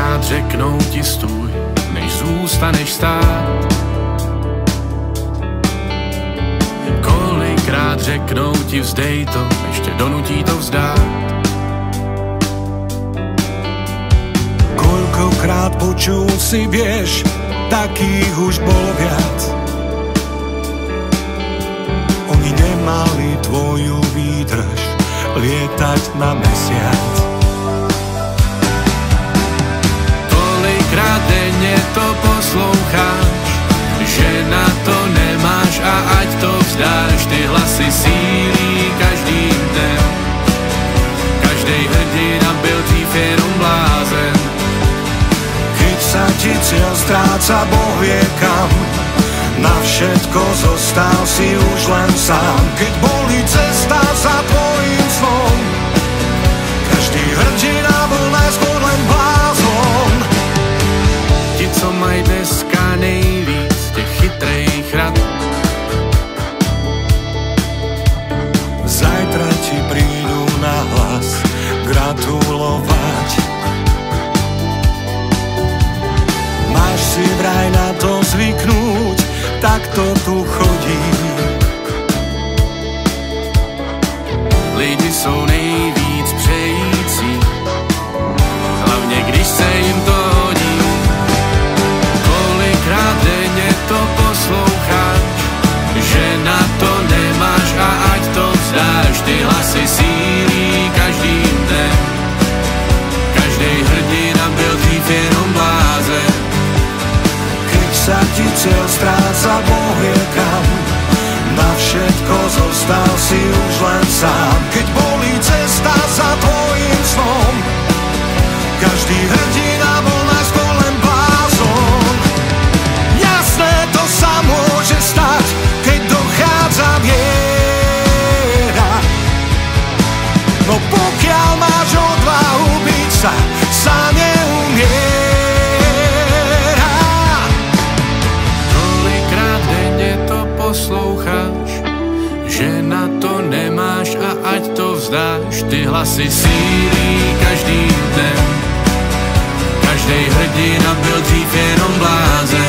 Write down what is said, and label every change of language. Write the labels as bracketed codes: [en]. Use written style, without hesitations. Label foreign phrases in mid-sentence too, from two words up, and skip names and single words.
[cs] řeknou ti stůj, než zůstaneš stát. Kolikrát řeknou ti vzdej to, ještě donutí to vzdát. [sk] Koľkokrát počul si, vieš, takých už bolo viac. Oni nemali tvoju výdrž lietať na mesiac. [cs] Tolikrát denne to posloucháš, že na to nemáš a ať to vzdáš. Ty hlasy sílí každým dnem, každej hrdina byl dřív jenom blázen. [sk] Keď sa ti cieľ stráca, Boh vie kam, na všetko zostal si už len sám. Keď bolí cesta za tvojim snom, každý hrdina bol najskôr len blázon. [cs] Ti, co mají dneska nejvíc těch chytrejch rad, [sk] zajtra ti prídu na hlas gratulovať. Máš si vraj na to zvyknúť, tak to tu chodí. [cs] Lidi jsou nejvíc přející, hlavně když se jim to hodí. Kolikrát denně to posloucháš, že na to nemáš a ať to vzdáš. Ty hlasy sílí každým dnem, každej hrdina byl dřív jenom blázen. [sk] Keď sa ti cieľ stráca, Boh vie kam, na všetko zostal si už len sám. Keď bolí cesta za tvojim snom, každý hrdina bol najskôr len blázon. Jasné, to sa môže stať, keď dochádza viera, no pokiaľ máš odvahu byť sa neumiera. [cs] Kolikrát denně to posloucháš, že na to nemáš a ať to vzdáš. Ty hlasy sílí každým dnem, každej hrdina byl dřív jenom blázen.